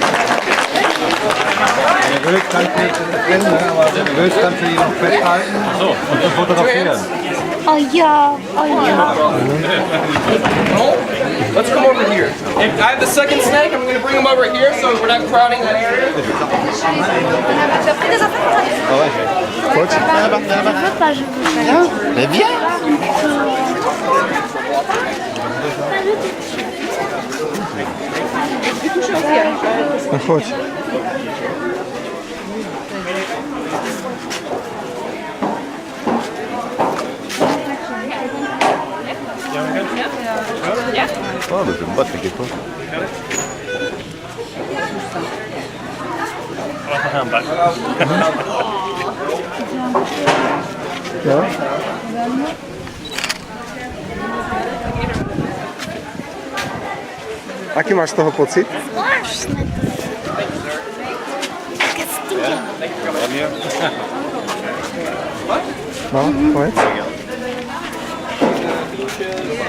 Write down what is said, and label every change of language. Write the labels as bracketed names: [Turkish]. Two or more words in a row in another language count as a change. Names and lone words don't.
[German] Oh ja, oh ja. [English] Let's come over here. If I have the second snake, I'm going to bring him over here so we're not crowding that area. [French] Je veux pas, je veux pas. Mais viens. [Polish] No chodź. O, to chyba takie to. No. [Slovak] Aký máš z toho pocit? Zvláštne. Také stydia. No, povedz.